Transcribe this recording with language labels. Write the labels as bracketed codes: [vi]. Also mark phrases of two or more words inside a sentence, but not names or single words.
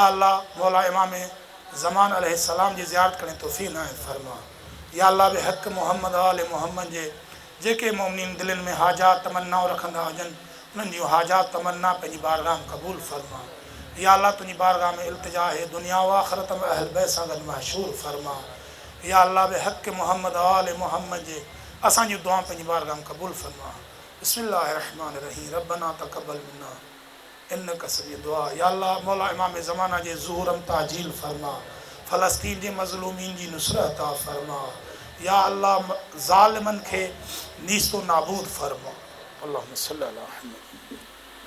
[sd] अल्लाह मौला इमाम ज़मान अलैहिस्सलाम जी ज़ियारत करण जी तौफ़ीक़ इनायत फरमा या अल्लाह बिहक़ मोहम्मद आल मोहम्मद जे जेके मोमिनीन दिलनि में हाजात तमन्नाऊं रखंदा हुजनि उन्हनि जूं हाजात तमन्ना पंहिंजी बारगाह में क़बूल फरमा या अल्लाह तुंहिंजी बारगाह में इल्तिजा है दुनिया व आख़िरत में अहल बैत सां गॾु मशहूर फरमा या अल्लाह बे हक़ मोहम्मद आल मोहम्मद जे असांजी दुआ पंहिंजी बारगाह में क़बूल फरमा। [ar] بسم الله الرحمن الرحيم ربنا تقبل منا إنك سميع الدعاء. [sd] या अल्लाह मौला इमाम ज़माना जे ज़ुहूरम ताजील फरमा, फ़लस्तीन जे मज़लूमीन जी नुसरत अता फरमा। या अल्लाह ज़ालिमन खे नीस्तो नाबूद फरमा। [ar] اللهم صل على محمد.